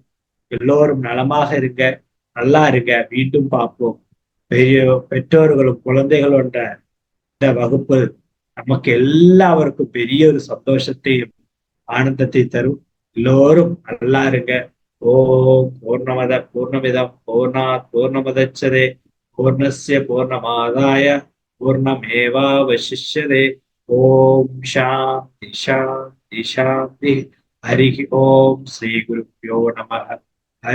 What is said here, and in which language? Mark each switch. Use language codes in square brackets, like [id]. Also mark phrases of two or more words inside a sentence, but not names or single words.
[ta] எல்லோரும் நலமாக இருங்க, நல்லா இருங்க. மீண்டும் பார்ப்போம். பெற்றோர்களும் குழந்தைகளோட இந்த வகுப்பு நமக்கு எல்லாருக்கும் பெரிய ஒரு சந்தோஷத்தையும் ஆனந்தத்தை தரும். எல்லோரும் நல்லா இருங்க. [sa] ओम् पूर्णमिदम् पूर्णात् पूर्णमुदच्यते पूर्णस्य पूर्णमादाय पूर्णमेवावशिष्यते. ओम् शान्ति शान्ति शान्ति. हरि ओम्. श्री गुरुभ्यो नम.